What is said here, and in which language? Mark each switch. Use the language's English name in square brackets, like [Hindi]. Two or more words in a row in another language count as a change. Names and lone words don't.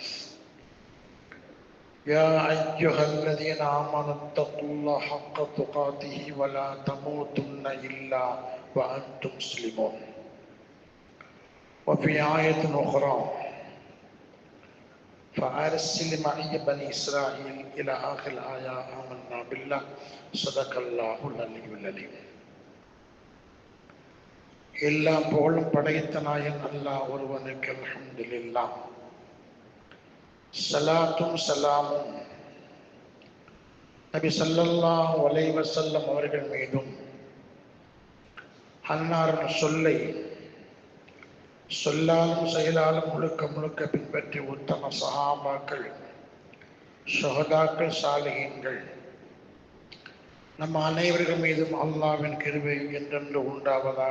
[Arabic] يا أيها الذين آمنوا اتقوا الله حق تقاته ولا تموتن إلا وأنتم مسلمون. وفي آية أخرى فأرسل معي بني إسرائيل إلى آخر الآية. آمنا بالله صدق الله العلي العظيم. [Tamil] எல்லா புகழும் படைத்த நாயன் அல்லாஹ் ஒருவனுக்கு அல்ஹம்துலில்லாஹ். ஸலாத்தும் ஸலாமும் நபி [Arabic] صلى الله عليه وسلم [Tamil] அவர்கள் மீதும், அன்னாரின் சொல்லை சொல்லாலும் செயலாலும் முழுக்க முழுக்க பின்பற்றி உத்தம சஹாபாக்கள், ஷுஹதாக்கள், சாலிஹீன்கள் நம் அனைவர்கள் மீதும் அல்லாஹ்வின் கிருபை என்றென்று உண்டாவதாக.